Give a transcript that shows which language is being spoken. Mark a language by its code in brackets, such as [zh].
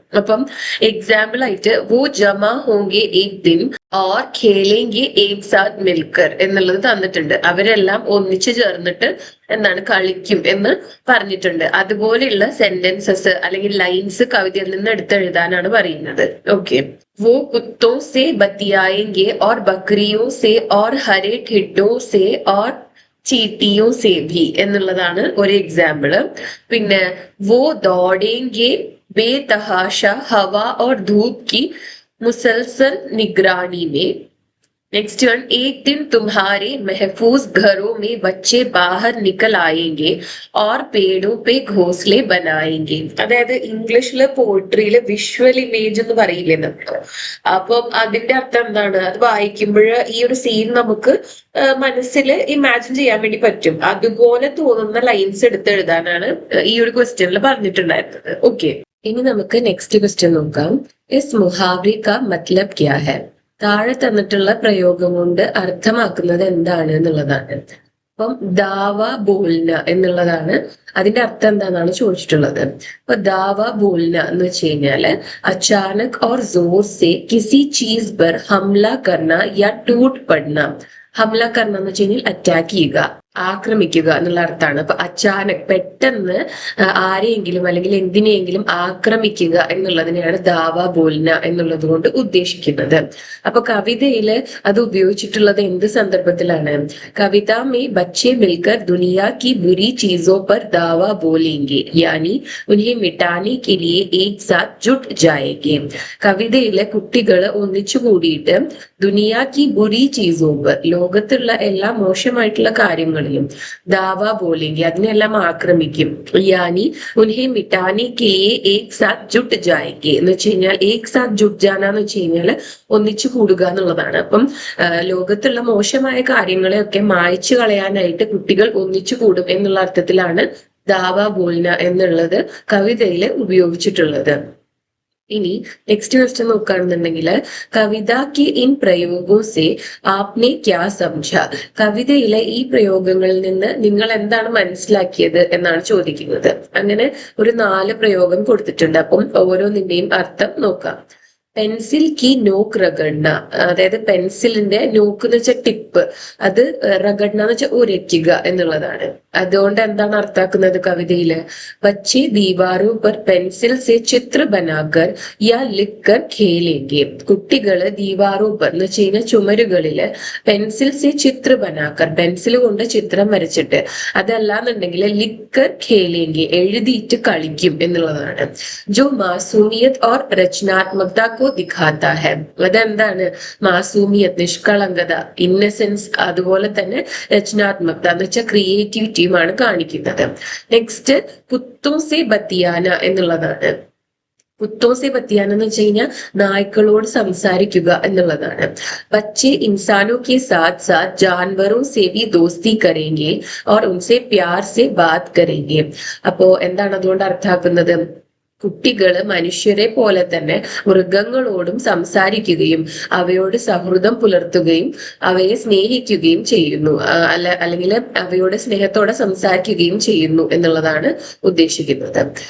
[ml] അപ്പം എക്സാമ്പിൾ ആയിട്ട് [hi] വോ ജമാ ഹോങ്കെ ഏക് ദിൻ ഓർ ഖേലേങ്കെ ഏക് സാത്ത് മിൽക്കർ [ml] എന്നുള്ളത് തന്നിട്ടുണ്ട്. അവരെല്ലാം ഒന്നിച്ചു ചേർന്നിട്ട് എന്താണ് കളിക്കും എന്ന് പറഞ്ഞിട്ടുണ്ട്. അതുപോലെയുള്ള സെന്റൻസസ് അല്ലെങ്കിൽ ലൈൻസ് കവിതയിൽ നിന്ന് എടുത്തെഴുതാനാണ് പറയുന്നത്. ഓക്കെ. [hi] वो कुत्तों से बतियाएंगे और बकरियों से और हरे ठिड्डों से और ചീട്ടിയോ സേ ഭി [ml] എന്നുള്ളതാണ് ഒരു എക്സാമ്പിള്. [hi] പിന്നെ वो दौड़ेंगे बेतहाशा हवा और धूप की मुसलसल निगरानी में. नेक्स्ट वन, एक दिन तुम्हारे महफूज घरों में बच्चे बाहर निकल आएंगे और पेड़ों पे घोंसले बनाएंगे. [ml] അതായത് ഇംഗ്ലീഷില് പോയിട്രിയില് വിഷ്വൽ ഇമേജ് എന്ന് പറയില്ലേ നമ്മൾ, അപ്പം അതിന്റെ അർത്ഥം എന്താണ്? അത് വായിക്കുമ്പോൾ ഈ ഒരു സീൻ നമുക്ക് മനസ്സിൽ ഇമാജിൻ ചെയ്യാൻ വേണ്ടി പറ്റും. അതുപോലെ തോന്നുന്ന ലൈൻസ് എടുത്തെഴുതാനാണ് ഈ ഒരു ക്വസ്റ്റ്യനിൽ പറഞ്ഞിട്ടുണ്ടായിരുന്നത്. ഓക്കെ, ഇനി നമുക്ക് നെക്സ്റ്റ് ക്വസ്റ്റ്യൻ നോക്കാം. [hi] ഇസ് മുഹാവ്രി കാ മത്ലബ് ക്യാ ഹെ? [ml] താഴെ തന്നിട്ടുള്ള പ്രയോഗം കൊണ്ട് അർത്ഥമാക്കുന്നത് എന്താണ് എന്നുള്ളതാണ്. അപ്പം ദാവ ബോൽന എന്നുള്ളതാണ് അതിന്റെ അർത്ഥം എന്താണെന്നാണ് ചോദിച്ചിട്ടുള്ളത്. അപ്പൊ ദാവ ബോൽന എന്ന് വെച്ച് കഴിഞ്ഞാല് [hi] അച്ചാനക് ഓർ ജോർ സെ കിസി ചീസ് പർ ഹംല കർണ യാ ടൂട്ട് പഡ്ന. [ml] ഹംല കർണ എന്ന് വെച്ച് കഴിഞ്ഞാൽ അറ്റാക്ക് ചെയ്യുക, ആക്രമിക്കുക എന്നുള്ള അർത്ഥമാണ്. അപ്പൊ അച്ചാനക് പെട്ടെന്ന് ആരെയെങ്കിലും അല്ലെങ്കിൽ എന്തിനെയെങ്കിലും ആക്രമിക്കുക എന്നുള്ളതിനെയാണ് ദാവ ബോൽന എന്നുള്ളത് കൊണ്ട് ഉദ്ദേശിക്കുന്നത്. അപ്പൊ കവിതയില് അത് ഉപയോഗിച്ചിട്ടുള്ളത് എന്ത് സന്ദർഭത്തിലാണ്? [hi] കവിത മേ ബच्चे मिलकर दुनिया की बुरी चीजों पर दावा बोलेंगे यानी उन्हें मिटाने के लिए एक साथ जुट जाएंगे. [ml] കവിതയിലെ കുട്ടികൾ ഒന്നിച്ചു കൂടിയിട്ട് [hi] ദുനിയാ കി ബുരി ചീസോ പർ, [ml] ലോകത്തുള്ള എല്ലാ മോശമായിട്ടുള്ള കാര്യങ്ങളും [hi] ദാവ ബോലെങ്കി, [ml] അതിനെല്ലാം ആക്രമിക്കും. [hi] യാനി ഉൻഹെ മിട്ടാനെ കെ ഏക് സാത്ത് ജുട്ട് ജായെങ്കെ [ml] എന്ന് വെച്ച് കഴിഞ്ഞാൽ [hi] ഏക് സാത്ത് ജുട്ട് ജാന [ml] എന്ന് വെച്ച് കഴിഞ്ഞാൽ ഒന്നിച്ചു കൂടുക എന്നുള്ളതാണ്. അപ്പം ലോകത്തുള്ള മോശമായ കാര്യങ്ങളെയൊക്കെ മായ്ച്ചു കളയാനായിട്ട് കുട്ടികൾ ഒന്നിച്ചു കൂടും എന്നുള്ള അർത്ഥത്തിലാണ് ദാവ ബോൽന എന്നുള്ളത് കവിതയിൽ ഉപയോഗിച്ചിട്ടുള്ളത്. ഇനി നെക്സ്റ്റ് ക്വസ്റ്റ്യൻ നോക്കുകയാണെന്നുണ്ടെങ്കിൽ, [hi] കവിത കി ഇൻ പ്രയോഗോ സെ ആപ്നെ ക്യാ സംജ? [ml] കവിതയിലെ ഈ പ്രയോഗങ്ങളിൽ നിന്ന് നിങ്ങൾ എന്താണ് മനസ്സിലാക്കിയത് എന്നാണ് ചോദിക്കുന്നത്. അങ്ങനെ ഒരു 4 പ്രയോഗം കൊടുത്തിട്ടുണ്ട്. അപ്പം ഓരോന്നിന്റെയും അർത്ഥം നോക്കാം. [hi] പെൻസിൽ കി നോക്ക് റഗഡ്ന, [ml] അതായത് പെൻസിലിന്റെ നോക്ക് എന്ന് വെച്ചാൽ ടിപ്പ്, അത് റഗഡ്ന എന്ന് വെച്ചാൽ ഉരയ്ക്കുക എന്നുള്ളതാണ്. അതുകൊണ്ട് എന്താണ് അർത്ഥാക്കുന്നത് കവിതയില്? [hi] ബच्चे दीवारों पर पेंसिल से चित्र बनाकर या लिखकर खेलेंगे. [ml] കുട്ടികള് ദീവാറോ പർ എന്ന് വെച്ച് കഴിഞ്ഞാൽ ചുമരുകളില് [hi] പെൻസിൽ സെ ചിത്ര ബനാക്കർ, [ml] പെൻസിൽ കൊണ്ട് ചിത്രം വരച്ചിട്ട്, അതല്ലാന്നുണ്ടെങ്കിൽ [hi] ലിക്കർ ഖേലേങ്കെ, [ml] എഴുതിയിട്ട് കളിക്കും എന്നുള്ളതാണ്. [hi] ജോ മാസൂമിയത് ഓർ രചനാത്മകത കോ ദിഖാത്ത ഹെ. [ml] അതെന്താണ്? മാസൂമിയത്, നിഷ്കളങ്കത, ഇന്നസെൻസ്, അതുപോലെ തന്നെ രചനാത്മകത എന്ന് വെച്ചാൽ ക്രിയേറ്റിവിറ്റിയുമാണ് കാണിക്കുന്നത്. നെക്സ്റ്റ് [hi] കുത്തോ സെ ബത്തിയാന [ml] എന്നുള്ളതാണ്. [hi] കുത്തോ സെ ബത്തിയാന [ml] എന്ന് വെച്ച് കഴിഞ്ഞാൽ നായ്ക്കളോട് സംസാരിക്കുക എന്നുള്ളതാണ്. [hi] ബच्चे इंसानों के साथ साथ जानवरों से भी दोस्ती करेंगे और उनसे प्यार से बात करेंगे. [ml] അപ്പോ എന്താണ് അതുകൊണ്ട് അർത്ഥാക്കുന്നത്? കുട്ടികള് മനുഷ്യരെ പോലെ തന്നെ മൃഗങ്ങളോടും സംസാരിക്കുകയും അവയോട് സൗഹൃദം പുലർത്തുകയും അവയെ സ്നേഹിക്കുകയും ചെയ്യുന്നു, അല്ലെങ്കിൽ അവയോട് സ്നേഹത്തോടെ സംസാരിക്കുകയും ചെയ്യുന്നു എന്നുള്ളതാണ് ഉദ്ദേശിക്കുന്നത്.